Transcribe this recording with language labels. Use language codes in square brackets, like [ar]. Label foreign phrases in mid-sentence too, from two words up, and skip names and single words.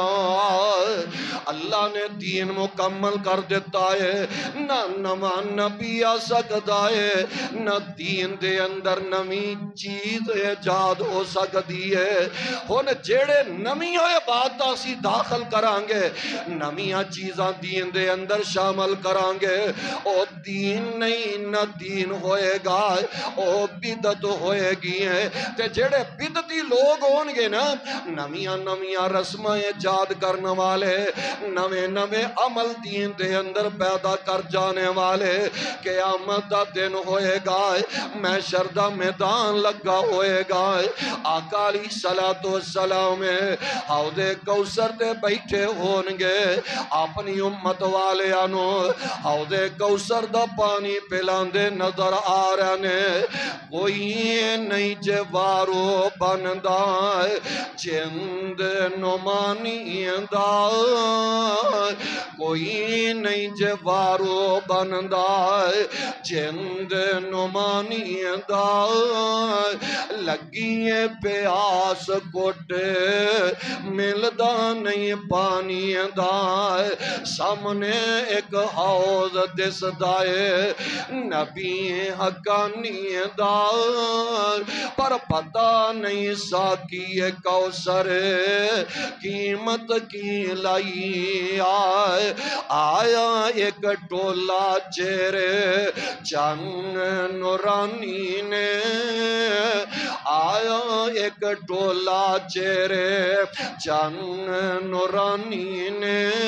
[pa] اللہ نے دین مکمل کر دیتا ہے، نہ نواں نبی آ سکتا ہے، نہ دین دے اندر نمی چیز ایجاد ہو سکتی ہے۔ ہن جیڑے نمی ہوئے بات اسی داخل کرانگے، نمیاں چیزاں دین دے اندر شامل کرانگے، او دین نہیں نہ دین ہوئے گا، او بدت ہوئے گی ہیں۔ تے جیڑے بدتی لوگ ہونگے نا، نمیاں رسمیں ایجاد کرنے والے، نوے عمل دین دے اندر پیدا کر جانے والے، قیامت دا دن ہوئے گا، محشر دا میدان لگا ہوئے گا، آقا [ar] علیہ السلام [pa] حوض کوثر تے بیٹھے ہونگے، اپنی امت والے آنو حوض کوثر دا پانی پلاندے نظر آ رہے نے، کوئی نہیں جوارو بندہ جند نمانی دا، کوئی نہیں جوارو بندہ جند نمانی دا، لگی پیاس گھٹ ملدا نہیں پانی دا، سامنے ایک حوض دس دائے نبی حقانی دا، پر پتہ نہیں ساکی کوثر قیمت کی لائی آیا ایک ٹولا چہرے چن نورانی نے، آیا ایک ٹولا چہرے چن نورانی نے،